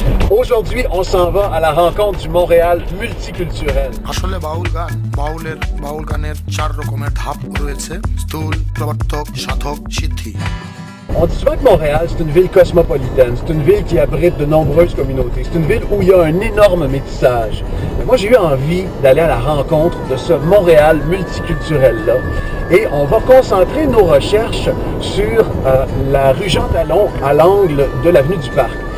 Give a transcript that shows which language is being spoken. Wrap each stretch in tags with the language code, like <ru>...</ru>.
<fr>Aujourd'hui, on s'en va à la rencontre du Montréal multiculturel.</fr> <bn>আসলে বাউল গানের 4 রকমের ধাপ রয়েছে: স্থূল, প্রবর্তক, সাধক, সিদ্ধি।</bn> <fr>On dit souvent que Montréal, c'est une ville cosmopolitaine, c'est une ville qui abrite de nombreuses communautés, c'est une ville où il y a un énorme métissage. Mais moi, j'ai eu envie d'aller à la rencontre de ce Montréal multiculturel-là. Et on va concentrer nos recherches sur la rue Jean-Talon à l'angle de l'avenue du Parc.</fr>